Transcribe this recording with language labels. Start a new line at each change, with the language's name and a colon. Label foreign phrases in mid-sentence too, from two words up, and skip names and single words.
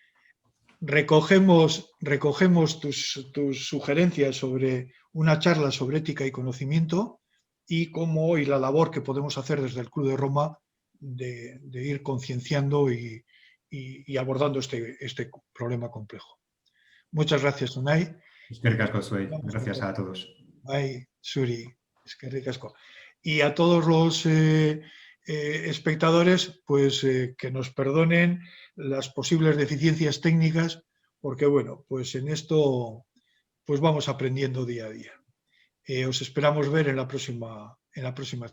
Spanish: Recogemos tus sugerencias sobre una charla sobre ética y conocimiento y la labor que podemos hacer desde el Club de Roma de ir concienciando y abordando este problema complejo. Muchas gracias, Unai.
Basque: Eskerrik asko zuei.
Spanish: Gracias a todos.
Basque: Bai, zuri, eskerrik asko.
Spanish: Y a todos los espectadores, pues que nos perdonen las posibles deficiencias técnicas, porque bueno, pues en esto pues vamos aprendiendo día a día. Os esperamos ver en la próxima charla.